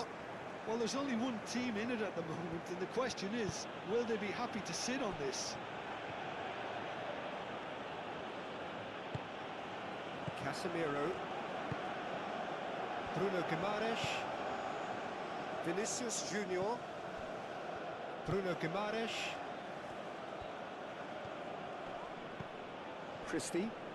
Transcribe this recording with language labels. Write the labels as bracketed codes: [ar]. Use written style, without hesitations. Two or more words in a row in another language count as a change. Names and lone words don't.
[en] Well, there's only one team in it at the moment, and the question is, will they be happy to sit on this? Casemiro. Bruno Guimaraes. Vinicius Junior. Bruno Guimaraes. Christie.